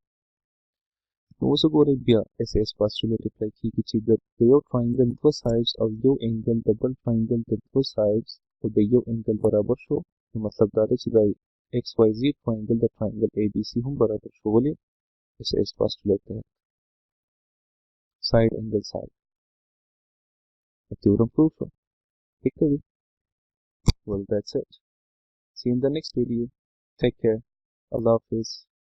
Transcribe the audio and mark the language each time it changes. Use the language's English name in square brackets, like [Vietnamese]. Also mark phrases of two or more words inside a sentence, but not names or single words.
[Pashto] نو اوس وګورئ بیا [English] SAS postulate [Pashto] اپلای کېږي چې د یو ټراینګل دوه سایډز او یو انګل د بل ټراینګل د دوه سایډز او د یو انګل برابر شو. نو مطلب دا دی چې دا [English] XYZ triangle [Pashto] د [English] triangle ABC [Pashto] هم برابر شو. ولې؟ [English] SAS postulate تحت side angle side theorem proof شو. [Urdu] ٹھیک ہے جی. [English] Well, that's it. See you in the next video. Take care. [Urdu] اللہ حافظ.